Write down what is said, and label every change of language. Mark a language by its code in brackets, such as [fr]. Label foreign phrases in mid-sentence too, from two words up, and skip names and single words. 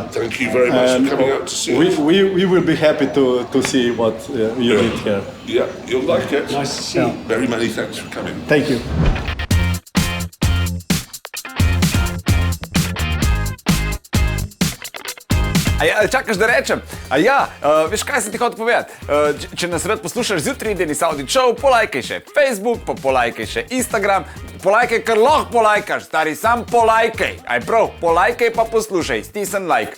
[en] Thank you very much for coming out to see us. We will be happy to see what you did here. Yeah, you'll like it. Nice to see you. Very many thanks for coming. Thank you. [sl] A ja, čakaš da rečem? A ja, veš kaj sem ti hotel povedati? Če nas rad poslušaš zjutraj, Denis Avdić Showu, polajkaj še Facebook, pa polajkaj še Instagram, polajkaj, kar lahko polajkaš, stari, sam polajkaj. Aj prav, polajkaj pa poslušaj, stisni like.